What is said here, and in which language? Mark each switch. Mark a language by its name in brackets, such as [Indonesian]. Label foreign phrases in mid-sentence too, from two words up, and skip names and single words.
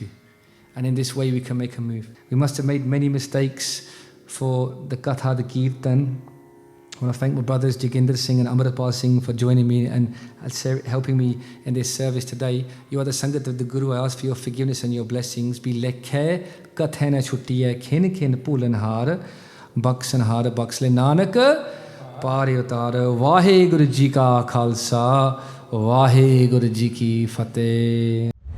[English] And in this way we can make a move. We must have made many mistakes for the Katha, the Kirtan. I want to thank my brothers Juginder Singh and Amritpal Singh for joining me and helping me in this service today. You are the Sangat of the Guru. I ask for your forgiveness and your blessings. [Punjabi] ਲੇਖੈ ਕਤਹਿ ਨ ਛੂਟੀਐ ਖਿਨੁ ਖਿਨੁ ਭੂਲਨਹਾਰ ਬਖਸਨਹਾਰ ਬਖਸਿ ਲੈ ਨਾਨਕ ਪਾਰਿ ਉਤਾਰ. ਵਾਹਿਗੁਰੂ ਜੀ ਕਾ ਖ਼ਾਲਸਾ, ਵਾਹਿਗੁਰੂ ਜੀ ਕੀ ਫ਼ਤਹਿ.